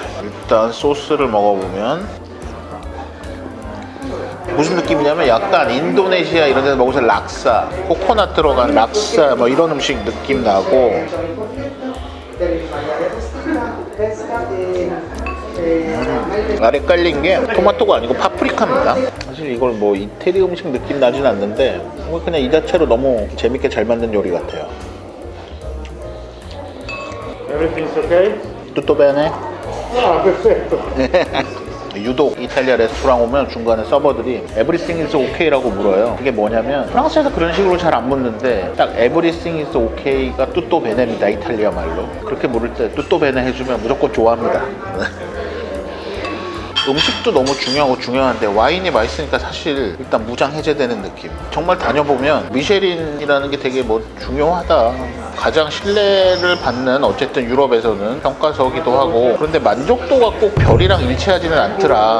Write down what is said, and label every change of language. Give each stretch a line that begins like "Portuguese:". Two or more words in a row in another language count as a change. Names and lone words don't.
Korean: 일단 소스를 먹어보면 무슨 느낌이냐면 약간 인도네시아 이런 데서 먹어서 락사, 코코넛 들어간 락사 뭐 이런 음식 느낌 나고, 아래 깔린 게 토마토가 아니고 파프리카입니다. 사실 이걸 뭐 이태리 음식 느낌 나진 않는데 그냥 이 자체로 너무 재밌게 잘 만든 요리 같아요.
English: Everything's okay?
Italian: tutto bene? Ah, perfetto.
Korean: 유독 이탈리아 레스토랑 오면 중간에 서버들이
English: Everything is okay
Korean: 라고 물어요. 이게 뭐냐면 프랑스에서 그런 식으로 잘 안 묻는데 딱
English: Everything is okay
Korean: 가
Italian: tutto bene
Korean: 입니다. 이탈리아 말로. 그렇게 물을 때
Italian: tutto bene
Korean: 해주면 무조건 좋아합니다. 음식도 너무 중요하고 중요한데 와인이 맛있으니까 사실 일단 무장 해제되는 느낌. 정말 다녀보면 미쉐린이라는 게 되게 뭐 중요하다. 가장 신뢰를 받는 어쨌든 유럽에서는 평가서기도 하고, 그런데 만족도가 꼭 별이랑 일치하지는 않더라.